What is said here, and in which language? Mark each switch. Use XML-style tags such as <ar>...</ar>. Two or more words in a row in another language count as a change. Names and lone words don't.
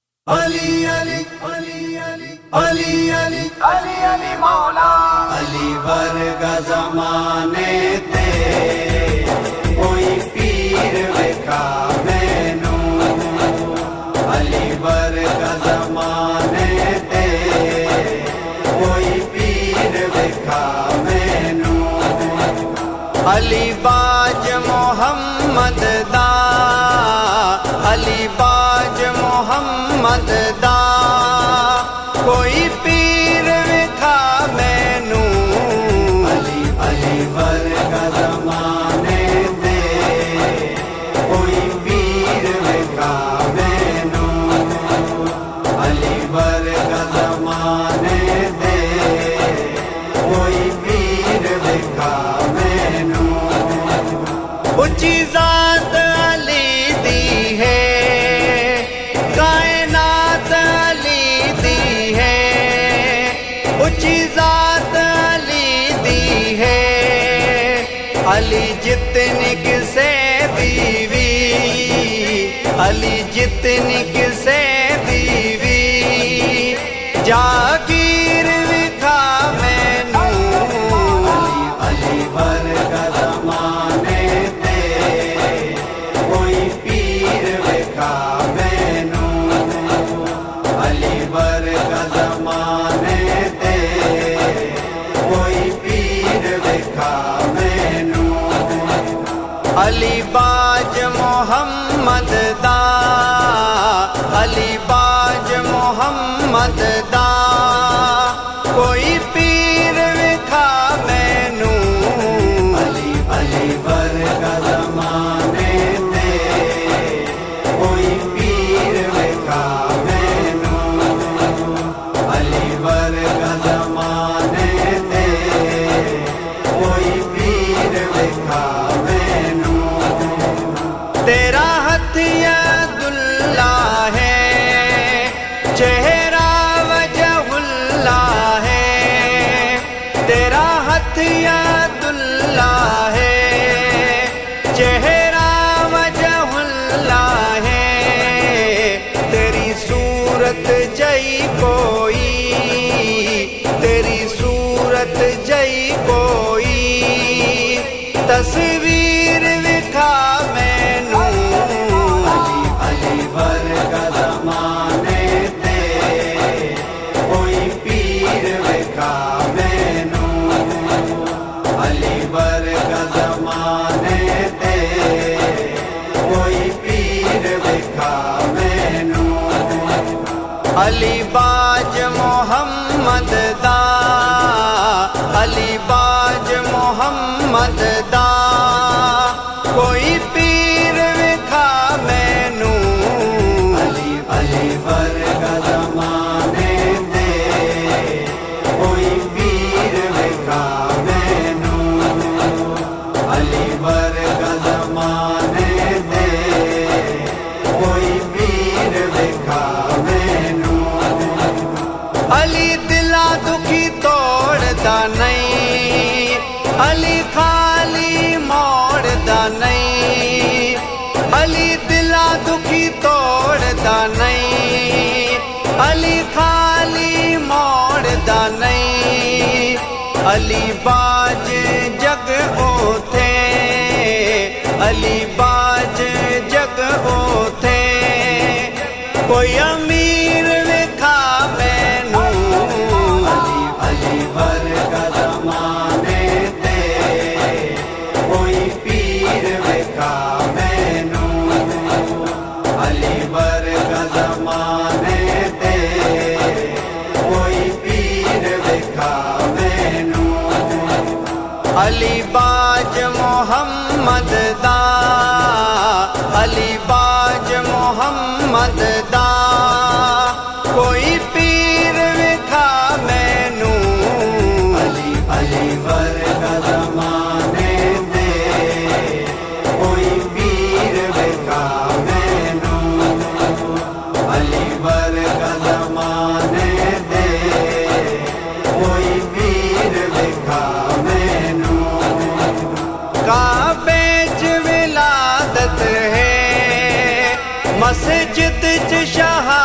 <pa>علی علی علی علی علی علی علی علی مولا علی ورگا زمانے تے کوئی پیر وکھا مینو علی ورگا زمانے تے کوئی پیر وکھا مینو علی باج محمد دا علی باج محمد دا کوئی پیر وکھا مینو علی علی ورگا زمانے تے کوئی پیر وکھا مینو علی ورگا زمانے تے کوئی پیر وکھا مینو اچھی ذات علی دی ہے کائنات علی دی ہے اچھی ذات علی دی ہے علی جتنی کسے بیوی علی جتنی کسے بیوی جاگیر وکھا مینو علی ورگا زمانے تے کوئی پیر وکھا مینو علی ورگا زمانے تے کوئی پیر وکھا مینو علی باج محمد دا علی باج محمد دا کوئی پیر وکھا مینو علی علی ورگا زمانے تے کوئی پیر وکھا مینو علی ورگا زمانے تے کوئی پیر وکھا مینو تیرا ہاتھ</pa> <ar>ید اللہ</ar> <pa>ہے چہرہ</pa> <ar>وجہ اللہ</ar> <pa>ہے تیرا ہاتھ</pa> <ar>ید اللہ</ar> <pa>ہے چہرہ</pa> <ar>وجہ اللہ</ar> <pa>ہے تیری صورت جئی کوئی تیری صورت جئی کوئی تصویر وکھا مینو علی علی ورگا زمانے تے کوئی پیر وکھا مینو علی ورگا زمانے تے کوئی پیر وکھا مینو علی باج محمد دا علی باج محمد دا کوئی پیر وکھا مینو علی علی ورگا زمانے تے کوئی پیر وکھا مینو علی ورگا زمانے تے کوئی پیر وکھا مینو علی دلا دکھی توڑدا نہیں علی خالی موڑدا نہیں علی دلا دکھی توڑدا نہیں علی خالی موڑدا نہیں علی باج جگ اوتھے علی باج جگ اوتھے کوئی امیر وکھا مینو علی علی ورگا زمانے تے کوئی پیر وکھا مینو علی ورگا زمانے تے کوئی پیر وکھا مینو علی باج محمد دا علی باج محمد دا کوئی پیر وکھا مینو علی علی ورگا زمانے تے کوئی پیر وکھا مینو علی ورگا زمانے تے کوئی پیر وکھا مینو کعبے وچ ولادت ہے مسجد چ شاہ</pa>